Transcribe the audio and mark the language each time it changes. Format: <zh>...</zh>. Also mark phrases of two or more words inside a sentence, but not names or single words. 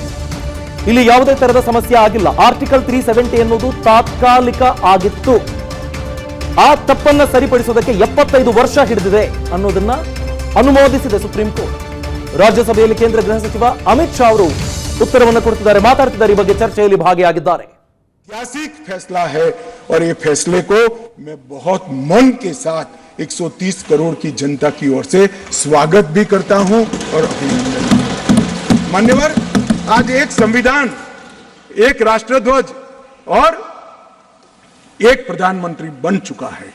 <kn>ಇಲ್ಲಿ ಯಾವುದೇ ತರಹದ ಸಮಸ್ಯೆ ಆಗಿಲ್ಲ. ಆರ್ಟಿಕಲ್ 370 ಎನ್ನುವುದು ತಾತ್ಕಾಲಿಕ ಆಗಿತ್ತು. ಆ ತಪ್ಪನ್ನ ಸರಿಪಡಿಸುವುದಕ್ಕೆ 75 ವರ್ಷ ಹಿಡಿದಿದೆ ಅನ್ನೋದನ್ನ ಅನುಮೋದಿಸಿದೆ ಸುಪ್ರೀಂ ಕೋರ್ಟ್. ರಾಜ್ಯಸಭೆಯಲ್ಲಿ ಕೇಂದ್ರ ಗೃಹ ಸಚಿವ ಅಮಿತ್ ಶಾ ಅವರು उत्तरवन्न ಕೊಡ್ತಿದ್ದಾರೆ, ಮಾತಾಡ್ತಿದ್ದಾರೆ. ಈ ಬಗ್ಗೆ ಚರ್ಚೆಯಲ್ಲಿ ಭಾಗಿಯಾಗಿದ್ದಾರೆ.</kn> <hi>ऐतिहासिक फैसला है और ये फैसले को मैं बहुत मन के साथ 130 करोड़ की जनता की ओर से स्वागत भी करता हूं और अभिनंदन। मान्यवर, आज एक संविधान, एक राष्ट्रध्वज और एक प्रधानमंत्री बन चुका है।</hi>